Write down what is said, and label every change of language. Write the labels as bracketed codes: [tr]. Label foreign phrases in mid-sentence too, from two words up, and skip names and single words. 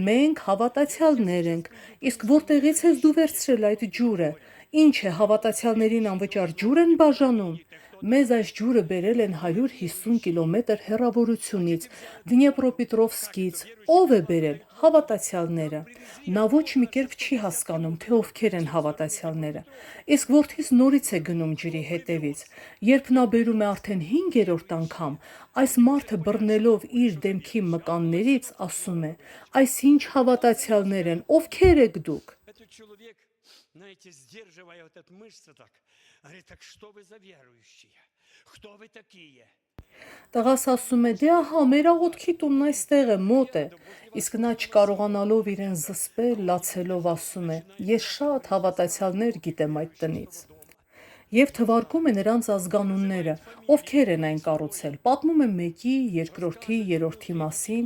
[hy] «Մենք հավատացյալներ ենք»։ Իսկ որտեղից ես դու վերցրել այդ ջուրը։ Ինչ է, հավատացյալներին անվճար ջուր են բաժանում։ Մեզ այս ջուրը բերել են 150 կիլոմետր հեռավորությունից, Դնեպրոպետրովսկից։ Ով է բերել։ Հավատացյալները։ Նա ոչ մի կերպ չի հասկանում, թե ովքեր են հավատացյալները։ Իսկ որդիս նորից է գնում ջրի հետևից։ Երբ նա բերում է արդեն 5-րդ անգամ, այս մարդը բռնելով իր դեմքի մկաններից, ասում է. «Այս ինչ հավատացյալներ են, ովքեր եք դուք»։ [ru] Этот человек, знаете, сдерживая вот эту мышцу так, говорит, так что вы за верующие? Кто вы такие? [hy] Տղաս ասում է. «Դե ահա, մեր աղոթքի տունն այստեղ է, մոտ է»։ Իսկ նա չկարողանալով իրեն զսպել, լացելով ասում է. «Ես շատ հավատացյալներ գիտեմ այդ տնից»։ Եվ թվարկում է նրանց ազգանունները, ովքեր են այն կառուցել, պատմում է մեկի, երկրորդի, երրորդի մասին.